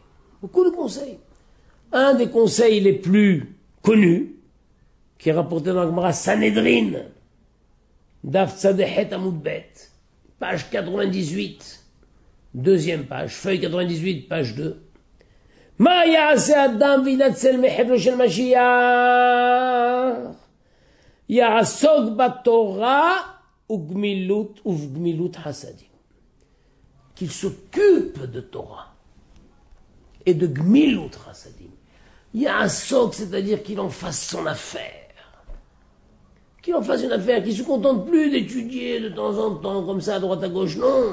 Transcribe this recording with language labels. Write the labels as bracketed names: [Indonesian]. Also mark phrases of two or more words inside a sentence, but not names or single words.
[French] Beaucoup de conseils. Un des conseils les plus connus, qui est rapporté dans la Gemara Sanhedrin, [Hebrew] דף צח עמוד ב, [French] page 98, deuxième page, feuille 98, page 2. [Hebrew] מה יעשה אדם וינצל מחבלו של משיח יעסוק בתורה ובגמילות חסדים. [French] Qu'il s'occupe de Torah et de [Hebrew] גמילות חסדים. [French] Ya'asok, c'est-à-dire qu'il en fasse son affaire. Qu'il en fasse une affaire, qu'il ne se contente plus d'étudier de temps en temps, comme ça, à droite à gauche, non.